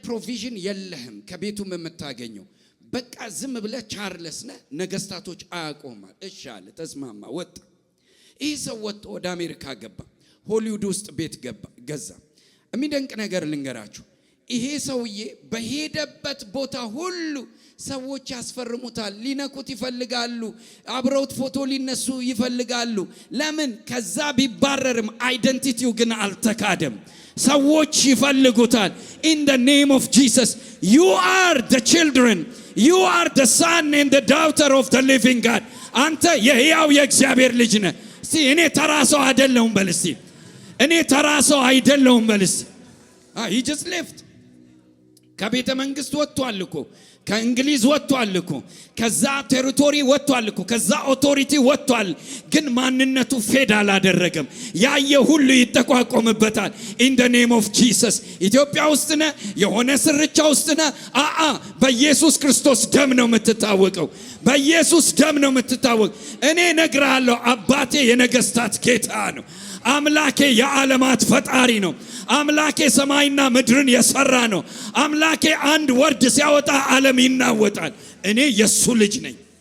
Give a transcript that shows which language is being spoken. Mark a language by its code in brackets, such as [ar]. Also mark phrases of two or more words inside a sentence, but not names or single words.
[am] ፕሮቪዥን የለህም ከቤቱም የምታገኘው፣ በቃ ዝም ብለህ ቻርልስ ነህ፣ ነገስታቶች አያቆማል። እሺ አለ፣ ተስማማ፣ ወጣ። ይህ ሰው ወጥቶ ወደ አሜሪካ ገባ። ሆሊውድ ውስጥ ቤት ገዛ። የሚደንቅ ነገር ልንገራችሁ፣ ይሄ ሰውዬ በሄደበት ቦታ ሁሉ ሰዎች ያስፈርሙታል፣ ሊነኩት ይፈልጋሉ፣ አብረውት ፎቶ ሊነሱ ይፈልጋሉ። ለምን? ከዛ ቢባረርም አይደንቲቲው ግን አልተካደም። ሰዎች ይፈልጉታል። [en] in the name of Jesus, you are the children, you are the son and the daughter of the living God። [am] አንተ የሕያው የእግዚአብሔር ልጅ ነህ። እስቲ እኔ ተራ ሰው አይደለሁም በል እስቲ እኔ ተራ ሰው አይደለሁም በል እስቲ [en] he just left [am] ከቤተ መንግስት ወጥቷል እኮ ከእንግሊዝ ወጥቷል እኮ ከዛ ቴሪቶሪ ወጥቷል እኮ ከዛ ኦቶሪቲ ወጥቷል ግን ማንነቱ ፌድ አላደረገም ያየ ሁሉ ይተቋቆምበታል [en] in the name of Jesus [am] ኢትዮጵያ ውስጥ ነህ የሆነ ስርቻ ውስጥ ነህ በኢየሱስ ክርስቶስ ደም ነው የምትታወቀው በኢየሱስ ደም ነው የምትታወቅ እኔ እነግርሃለሁ አባቴ የነገስታት ጌታ ነው አምላኬ የዓለማት ፈጣሪ ነው አምላኬ ሰማይና ምድርን የሰራ ነው አምላኬ አንድ ወርድ ሲያወጣ ዓለም ይናወጣል እኔ የሱ ልጅ ነኝ